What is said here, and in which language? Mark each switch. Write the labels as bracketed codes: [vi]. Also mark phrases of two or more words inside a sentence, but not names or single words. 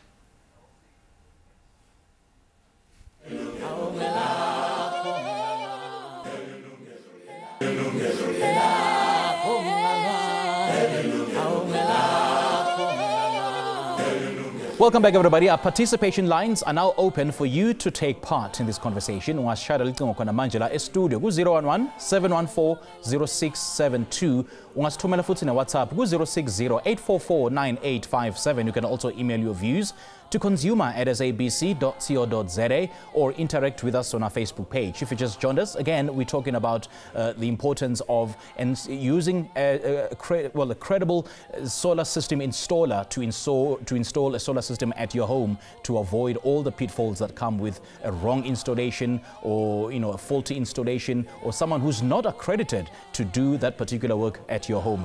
[en] Welcome back, everybody. Our participation lines are now open for you to take part in this conversation. Studio 011-714-0672. [zu] Ungasithumela futhi na WhatsApp 060-844-9857. [en] You can also email your views to consumer@sabc.co.za or interact with us on our Facebook page. If you just joined us, again, we're talking about the importance of using a credible solar system installer to install a solar system at your home to avoid all the pitfalls that come with a wrong installation, or a faulty installation, or someone who's not accredited to do that particular work at your home.